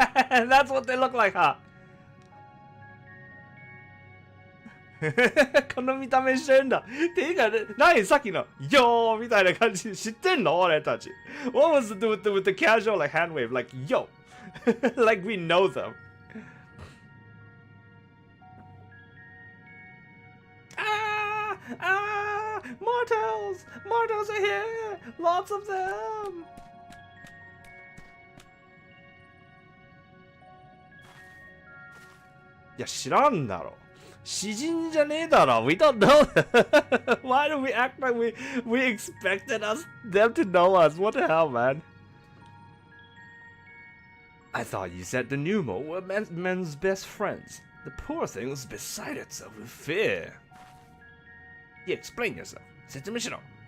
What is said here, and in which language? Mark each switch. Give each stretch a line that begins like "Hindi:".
English: That's what they look like, huh?
Japanese: この見た目してるんだ。ていうか、何さっきのよーみたいな感じ知ってんの俺たち。
English: What was it with the casual like hand wave like yo? Like we know them. Ah! Mortals! Mortals are here! Lots of them!
Japanese: いや、知らんだろ。詩人じゃねえだろ。
English: We don't know. Why do we act like we expected them to know us? What the hell, man? I thought you said the Numo were men's best friends. The poor thing was beside itself with fear. Yeah, explain yourself.
Japanese: 説明しろ.